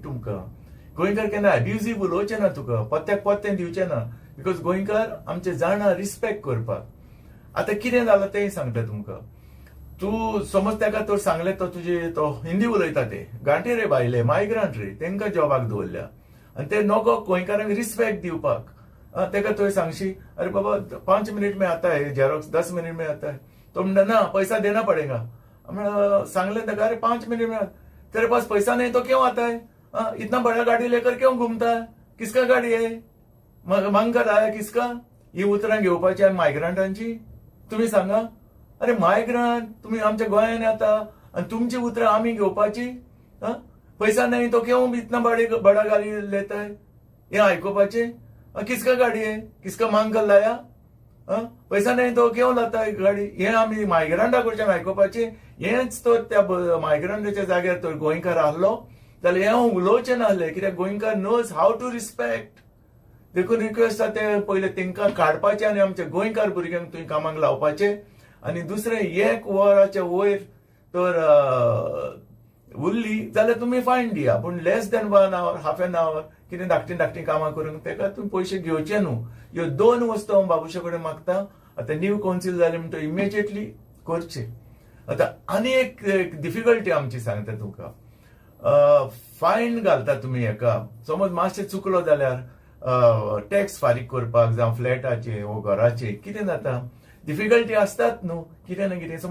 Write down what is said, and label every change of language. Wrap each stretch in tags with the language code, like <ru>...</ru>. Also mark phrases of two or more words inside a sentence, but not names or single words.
<kok>तुमकां गोंयकार केन्ना अब्युजीव उलोवचे ना, तुका पत्त्याक पत्तें दिवचे ना, बिकॉज गोंयकार आमचे जाणा रिस्पेक्ट करपाक. आतां कितें जालां तें सांगता तुमकां. तूं समज तेका तर सांगलें तो हिंदी उलयता, ते गांठी रे भायले मायग्रंट रे, तेंकां जॉबाक दवरल्या आनी ते नगो गोंयकारांक रिस्पेक्ट दिवपाक. तेका तुवें सांगशी,</kok> <hi>अरे बाबा 5 मिनट में आता है जेरॉक्स, 10 मिनट में आता है.</hi> <kok>तो म्हणटा ना,</kok> <hi>पैसा देना पड़ेगा.</hi> <kok>सांगले तेका,</kok> <hi>अरे 5 मिनट में, तेरे पास पैसा नहीं तो क्यों आता है? इतना बड़ा गाड़ी लेकर क्यों घूमता है? किसका गाडी आहे? मांग आया किसका?</hi> <kok>ही उतरां घेवपाची मायग्रंटांची? तुम्ही सांगा. अरे मायग्रंट तुम्ही आमच्या गोंयांत येता आणि तुमची उतरां आमी घेवपाची?</kok> <hi>पैसा नहीं तो क्यों इतना बड़ा गाड़ी लेता है?</hi> <kok>हे आयकोपाचे.</kok> <hi>किसका गाडी आहे? किसका मांग कर लाया? पैसा नाही तो क्यों लाता है गाडी?</hi> <kok>हे आमी मायग्रंटा कडच्यान आयकोपाचे. हेच तर त्या मायग्रंटाच्या जाग्यार तर गोंयकार आहलो जाल्यार हे उलोवचे नासले, कित्याक गोंयकार</kok> <en>knows how to respect.</en> <kok>देखून रिक्वेस्ट आसा ते पयले तेंकां काडपाचे आनी आमच्या गोंयकार भुरग्यांक थंय कामाक लावपाचे. आनी दुसरें 1 वराच्या वयर तर उरली जाल्यार तुमी फायन दिया, पूण</kok> <en>less than 1 hour, half an hour</en> <kok>कितें धाकटीं कामां करूंक तेका तुमी पयशे घेवचे न्हू. ह्यो 2 वस्तू हांव बाबुशा कडेन मागता. आतां</kok> <en>new council</en> <kok>जालें म्हणटा इमिजिएटली करचे. आतां आनी एक डिफिकल्टी आमची सांगता तुमकां, फायन घालता तुमी हेका. समज मातशें चुकलो जाल्यार टॅक्स फारीक करपाक जावं फ्लॅटाचे वो घराचे कितें जाता, डिफिकल्टी आसतात न्हू कितें ना कितें.</kok>